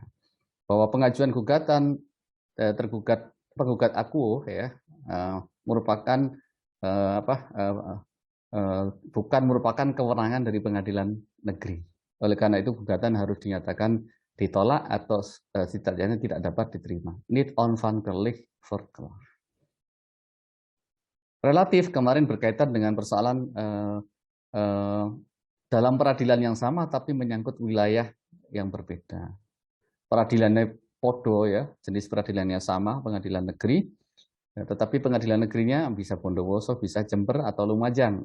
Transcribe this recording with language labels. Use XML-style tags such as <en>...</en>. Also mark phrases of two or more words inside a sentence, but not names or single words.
<id>Bahwa pengajuan gugatan penggugat akuo, ya, merupakan bukan merupakan kewenangan dari pengadilan negeri. Oleh karena itu gugatan harus dinyatakan ditolak atau setidaknya tidak dapat diterima.</id> <nl>Niet onvankelijk verklaard.</nl> <id>Relatif kemarin berkaitan dengan persoalan dalam peradilan yang sama tapi menyangkut wilayah yang berbeda. Peradilannya podo, ya, jenis peradilannya sama, pengadilan negeri, ya, tetapi pengadilan negerinya bisa Bondowoso, bisa Jember atau Lumajang.</id>